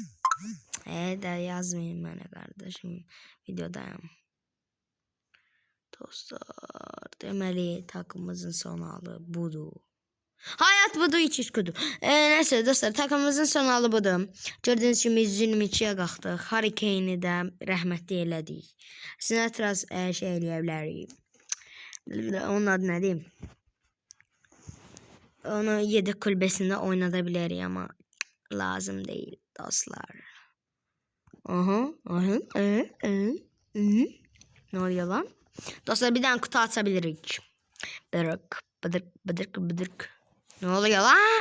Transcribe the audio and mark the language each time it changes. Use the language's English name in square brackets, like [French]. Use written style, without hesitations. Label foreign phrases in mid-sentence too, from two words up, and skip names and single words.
[Turkish] De yazmayın bana kardeşim. Videodayım. dostlar. Deməli takımımızın son halı budur. Hayat budur, iç kudur. Neyse dostlar, takımımızın son halı budur. [Azerbaijani] Gördüğünüz kimi 122'yə qalxdıq. Harry Kane'i də rəhmətli elədik. Sizə etiraz şey eləyə bilərik. Onun adı nə deyim? [Turkish] Onu yedek kulübesinde oynatabilir ama lazım değil dostlar. Ne oluyor lan? Dostlar bir tane kutu açabilirik. Bıdırk. Ne oluyor lan?